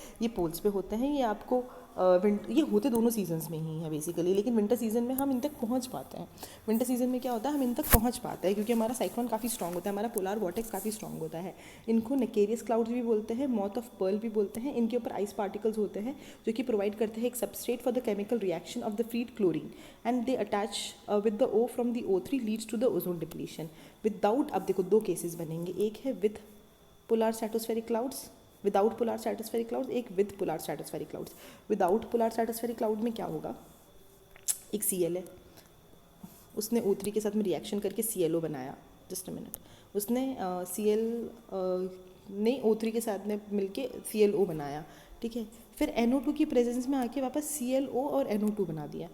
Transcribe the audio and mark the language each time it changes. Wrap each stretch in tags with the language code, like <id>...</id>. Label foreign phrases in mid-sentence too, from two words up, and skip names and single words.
<hi>ये पोल्स पे होते हैं, ये आपको ये होते दोनों सीजन्स में ही है बेसिकली, लेकिन</hi> <en>winter season</en> <hi>में हम इन तक पहुंच पाते हैं।</hi> <en>winter season</en> <hi>में क्या होता है, हम इन तक पहुंच पाते हैं क्योंकि हमारा साइक्लोन काफ़ी स्ट्रॉन्ग होता है, हमारा</hi> <en>polar vortex</en> <hi>काफ़ी स्ट्रॉन्ग होता है। इनको</hi> <en>nacreous clouds</en> <hi>भी बोलते हैं,</hi> <en>mother of pearl</en> <hi>भी बोलते हैं। इनके ऊपर</hi> <en>ice particles</en> <hi>होते हैं जो कि प्रोवाइड करते हैं एक</hi> <en>substrate for the chemical reaction of the freed chlorine, and they attach with the O from the O3 leads to the ozone depletion without.</en> <hi>अब देखो दो केसेस बनेंगे, एक है</hi> <en>with polar stratospheric clouds, without polar stratospheric clouds, एक with polar stratospheric clouds. without polar stratospheric cloud</en> <hi>में क्या होगा, एक Cl है, उसने O3 के साथ में रिएक्शन करके ClO बनाया।</hi> <en>just a minute,</en> <hi>उसने Cl ने O3 के साथ में मिलके ClO बनाया। ठीक है, फिर NO2 की प्रेजेंस में आके वापस ClO और NO2 बना दिया।</hi>